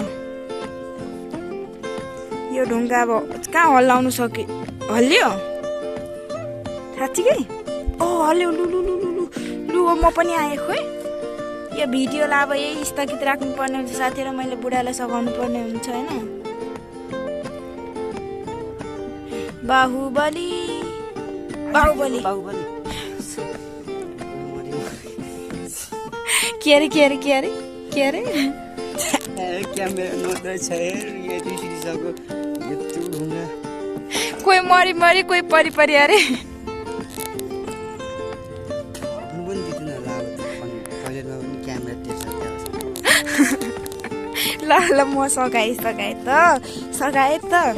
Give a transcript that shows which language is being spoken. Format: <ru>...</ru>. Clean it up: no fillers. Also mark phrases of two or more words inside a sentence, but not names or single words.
<ne>यो ढुङ्गा अब कहाँ हल्लाउनु सक्यो हल्लियो साँच्चीकै हल्यो लु लु लु लु लु लु म पनि आएँ खोइ यो भिडियोलाई अब यही स्थगित राख्नुपर्ने हुन्छ साथीहरू मैले बुढालाई सघाउनु पर्ने हुन्छ होइन बाहुबली बाहुबली बाहुबली के अरे के अरे के अरे के अरे क्यामेरा नर्दैछ कोही मरि मरि कोही परि परि अरे ल ल म सघाएँ त सघाएँ त</ne>